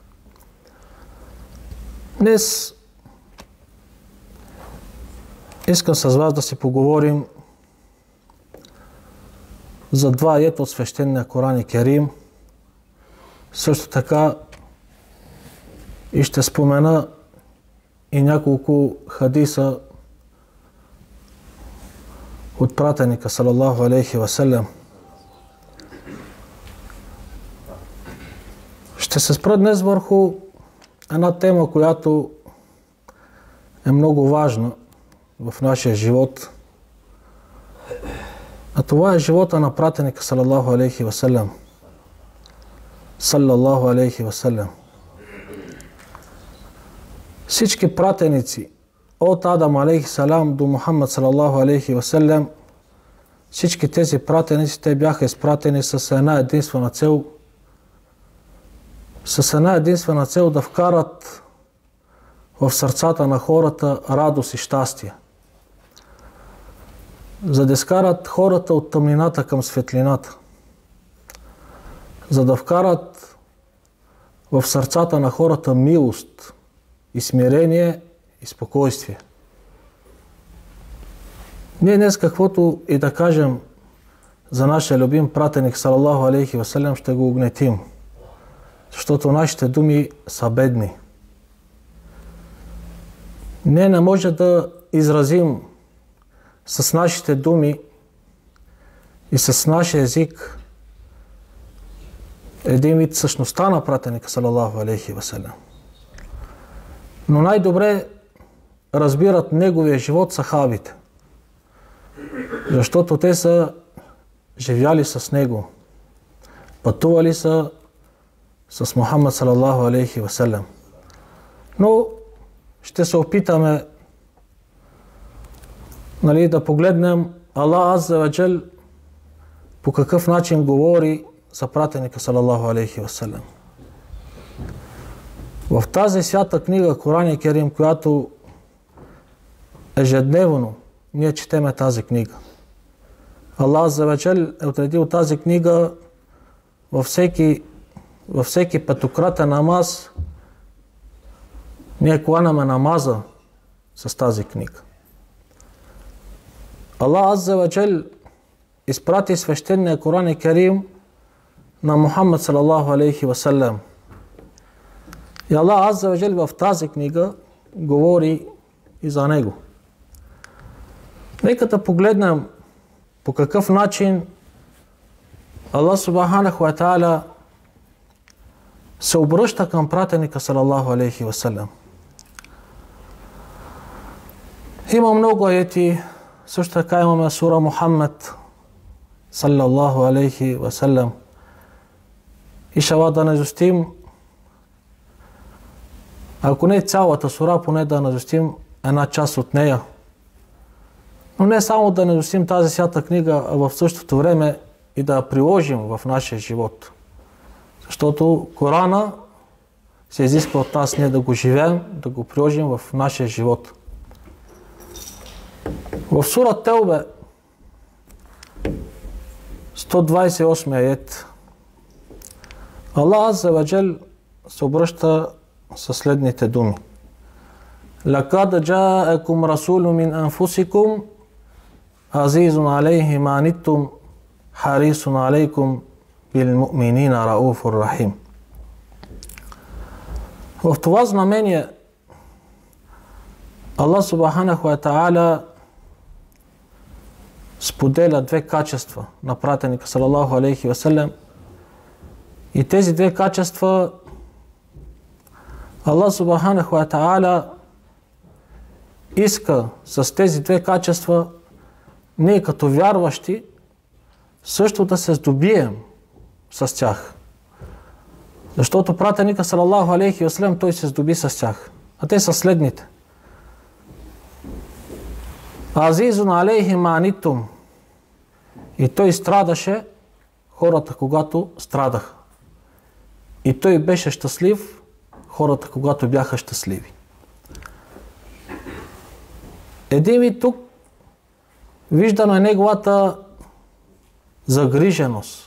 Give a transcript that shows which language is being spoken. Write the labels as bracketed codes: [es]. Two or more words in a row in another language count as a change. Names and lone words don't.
[bg] Днес искам с вас да си поговорим за два аета от свещения Коран Керим. Също така и ще спомена и няколко хадиса от пратеника [ar] صلى الله عليه وسلم. [bg] Ще се спра днес върху една тема, която е много важна в нашия живот. А това е живота на пратеника [ar] صلى الله عليه وسلم. صلى الله عليه وسلم. [bg] Всички пратеници от Адам [ar] عليه السلام [bg] до Мухаммад [ar] صلى الله عليه وسلم, [bg] всички тези пратеници, те бяха изпратени с една единствена цел. С една единствена цел да вкарат в сърцата на хората радост и щастие. За да изкарат хората от тъмнината към светлината. За да вкарат в сърцата на хората милост и смирение и спокойствие. Ние днес каквото и да кажем за нашия любим пратеник [ar] صلى الله عليه وسلم, [bg] ще го огнетим. Защото нашите думи са бедни. Ние не може да изразим с нашите думи и с нашия език един вид същността на пратеника [ar] صلى الله عليه وسلم. [bg] Но най-добре разбират неговия живот сахабите. Защото те са живяли с него. Пътували са с Мухаммад [ar] صلى الله عليه وسلم. [bg] Но ще се опитаме да погледнем Аллах [ar] عز وجل [bg] по какъв начин говори за пратеника [ar] صلى الله عليه وسلم. [bg] В тази свята книга Коран Керим, която ежедневно ние четеме тази книга. Аллах [ar] عز وجل [bg] е отредил тази книга във всеки петократен намаз. Ние кланяме намаза с тази книга. Аллах [ar] عز وجل [bg] изпрати свещения Коран Керим на Мухаммад [ar] صلى الله عليه وسلم. [bg] И Аллах [ar] عز وجل [bg] в тази книга говори и за него. Нека да погледнем по какъв начин Аллах [ar] سبحانه وتعالى [bg] се обръща към пратеника [ar] صلى الله عليه وسلم. [bg] Има много аети, също така имаме сура Мухаммад [ar] صلى الله عليه وسلم. [bg] И шала да назустим, ако не цялата сура, поне да назустим една част от нея. Но не само да назустим тази свята книга, а в същото време и да я приложим в нашия живот. Защото Корана се изисква от нас ние да го живеем, да го приложим в нашия живот. В сура Теубе 128 аят Аллах [ar] عز وجل [bg] се обръща със следните думи. [ar] لقد جاءكم رسول من أنفسكم عزيز عليه ما عنتم حريص عليكم بالمؤمنين رؤوف رحيم. [bg] В това знамение Аллах [ar] سبحانه وتعالى [bg] споделя две качества на пратеника [ar] صلى الله عليه وسلم, [bg] и тези две качества Аллах [ar] سبحانه وتعالى [bg] иска с тези две качества ние като вярващи също да се здобием с тях. Защото пратеника [ar] صلى الله عليه وسلم [bg] той се здоби с тях. А те са следните. [ar] عزيز عليه ما عنتم. [bg] И той страдаше хората, когато страдаха. И той беше щастлив хората, когато бяха щастливи. Един вид тук виждаме неговата загриженост.